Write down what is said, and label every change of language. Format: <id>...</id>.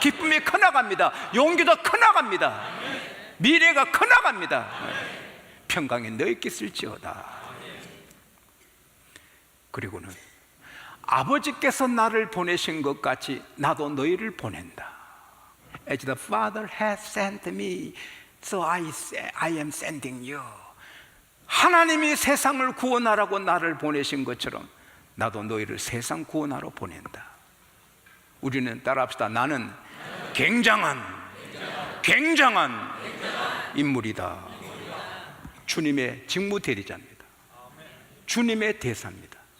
<ko>기쁨이 커나갑니다. 용기도 커나갑니다. 미래가 커나갑니다. 평강에 너희 있게 있을지어다. 그리고는 아버지께서 나를 보내신 것 같이 나도 너희를 보낸다.</ko> <en>As the Father has sent me, so I am sending you.</en> <ko>하나님이 세상을 구원하라고 나를 보내신 것처럼 나도 너희를 세상 구원하러 보낸다. 우리는 따라합시다. 나는 굉장한 인물이다. 주님의 직무 대리자입니다. 주님의 대사입니다.</ko>